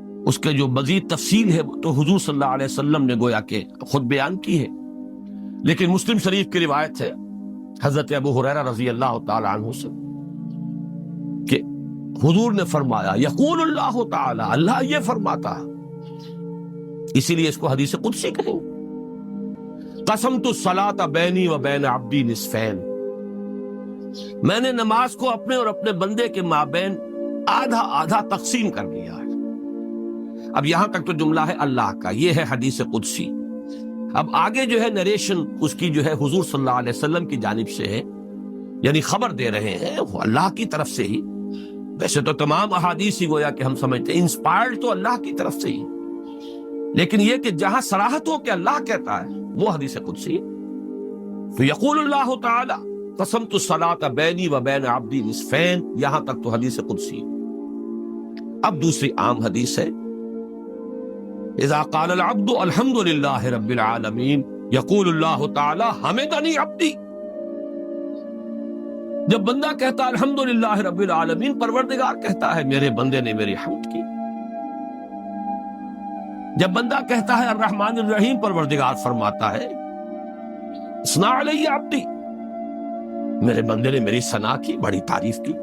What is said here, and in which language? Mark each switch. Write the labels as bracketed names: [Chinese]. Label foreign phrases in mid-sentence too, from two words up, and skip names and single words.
[Urdu] اس کے جو مزید تفصیل ہے وہ تو حضور [Arabic] صلی اللہ علیہ وسلم [Urdu] نے گویا کہ خود بیان کی ہے، لیکن مسلم شریف کی روایت ہے حضرت ابو ہریرہ [Arabic] رضی اللہ تعالی عنہ [Urdu] سے کہ حضور نے فرمایا [Arabic] یقول اللہ تعالی، [Urdu] اللہ یہ فرماتا ہے، اسی لیے اس کو حدیث قدسی کہیں گے، [Arabic] قسمت الصلاۃ بینی و بین عبدی نصفین، [Urdu] میں نے نماز کو اپنے اور اپنے بندے کے مابین آدھا آدھا تقسیم کر لیا ہے۔ اب یہاں تک تو جملہ ہے اللہ کا، یہ ہے حدیث قدسی۔ اب آگے جو ہے نریشن اس کی جو ہے حضور [Arabic] صلی اللہ علیہ وسلم [Urdu] کی جانب سے ہے، یعنی خبر دے رہے ہیں وہ اللہ کی طرف سے ہی۔ ویسے تو تمام احادیث ہی گویا کہ ہم سمجھتے ہیں انسپائرڈ تو اللہ کی طرف سے ہی، لیکن یہ کہ جہاں صراحت ہو کہ اللہ کہتا ہے وہ حدیث قدسی۔ [Arabic] تو یقول اللہ تعالی قسمت الصلاۃ بینی و بین عبدی نصفین، [Urdu] یہاں تک تو حدیث قدسی۔ اب دوسری عام حدیث ہے [Arabic] اذا قال العبد الحمد للہ رب العالمین یقول اللہ تعالی حمدنی عبدی، [Urdu] جب بندہ کہتا ہے [Arabic] الحمد للہ رب العالمین، [Urdu] پروردگار کہتا ہے میرے بندے نے میری حمد کی۔ جب بندہ کہتا ہے [Arabic] الرحمن الرحیم، [Urdu] پروردگار فرماتا ہے [Arabic] اثنا علی عبدی، [Urdu] میرے بندے نے میری ثنا کی، بڑی تعریف کی۔